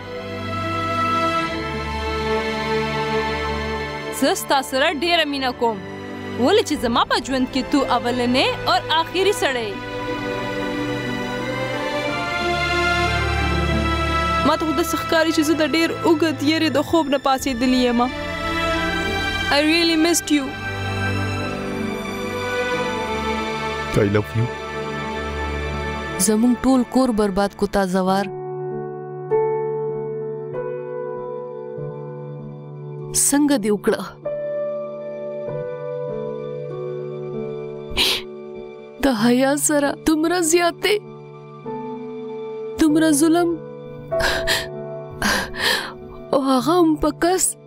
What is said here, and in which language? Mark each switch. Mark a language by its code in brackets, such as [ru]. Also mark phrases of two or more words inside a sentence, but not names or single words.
[ps] زه ستا سره ډېره مینه کوم ولې چې زما په ژوند کې تو اولنې او آخري سړی یې. ما ته خو داسې ښکاري چې زه د ډېر اوږد یېرې د خوب نه پاڅېدلې یم. [en] I really missed you. I love you. [ps] زمونږ ټول کور برباد کو تا زوار. څنګه دې وکړه؟ د حیا سره دومره زیاتې، دومره ظلم او هغه هم په کس.